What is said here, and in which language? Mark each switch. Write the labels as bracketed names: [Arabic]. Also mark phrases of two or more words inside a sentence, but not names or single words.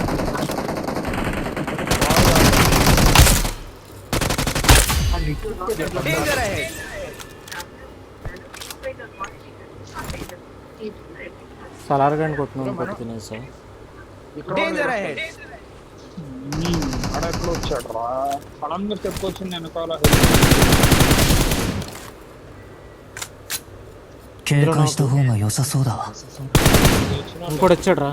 [English] danger ahead [Telugu] సలార్ గండి కొట్టినాను కొట్టి తినేసా. [English] danger ahead [Telugu] ఆడ ఎక్కడ వచ్చాడు రా సడన్ గా స్టెప్ వచ్చింది వెనకాల. [Japanese] 警戒した方が良さそうだわ。 [Telugu] ఇంకోటి వచ్చాడు రా.